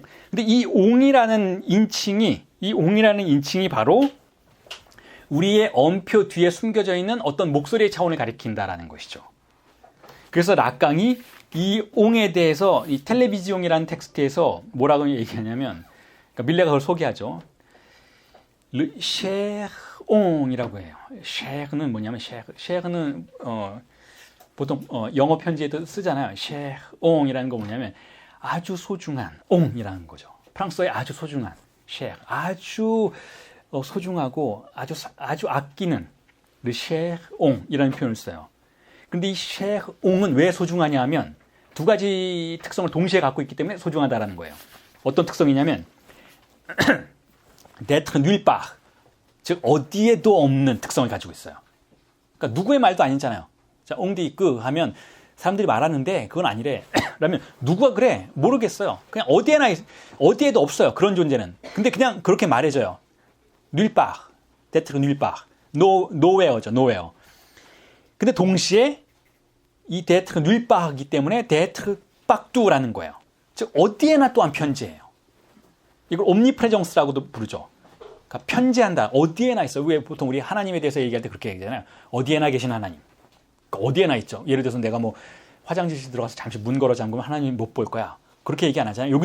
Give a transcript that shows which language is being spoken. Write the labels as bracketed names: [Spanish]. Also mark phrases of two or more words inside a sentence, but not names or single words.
[Korean] 근데 이 옹이라는 인칭이 바로 우리의 언표 뒤에 숨겨져 있는 어떤 목소리의 차원을 가리킨다라는 것이죠. 그래서 락강이 이 옹에 대해서 이 텔레비지옹이라는 텍스트에서 뭐라고 얘기하냐면 그러니까 밀레가 그걸 소개하죠. [French] Le cher [Korean] 옹이라고 해요. cher는 뭐냐면 cher는 보통 영어 편지에도 쓰잖아요. cher 옹이라는 거 뭐냐면 아주 소중한 옹이라는 거죠. 프랑스어의 아주 소중한 cher 아주 소중하고 아주 아끼는 [French] le cher [Korean] 옹이라는 표현을 써요. 근데 이 cher 옹은 왜 소중하냐 하면 두 가지 특성을 동시에 갖고 있기 때문에 소중하다라는 거예요. 어떤 특성이냐면 [French] d'être nulle part, [Korean] 즉 어디에도 없는 특성을 가지고 있어요. 그러니까 누구의 말도 아니잖아요. 자, [French] on dit que [Korean] 하면 사람들이 말하는데 그건 아니래. 그러면 누가 그래? 모르겠어요. 그냥 어디에도 없어요. 그런 존재는. 근데 그냥 그렇게 말해줘요. [French] nulle part, d'être nulle part, nowhere죠. nowhere. [Korean] 근데 동시에 이 [French] d'être nulle part [Korean] 이기 때문에 [French] d'être partout [Korean] 라는 거예요. 즉 어디에나 또한 편재해요. 이걸 옴니프레정스라고도 부르죠. 그러니까 편재한다. 어디에나 있어. 왜 보통 우리 하나님에 대해서 얘기할 때 그렇게 얘기하잖아요. 어디에나 계신 하나님. 그러니까 어디에나 있죠. 예를 들어서 내가 뭐 화장실에 들어가서 잠시 문 걸어 잠그면 하나님 못 볼 거야. 그렇게 얘기 안 하잖아요.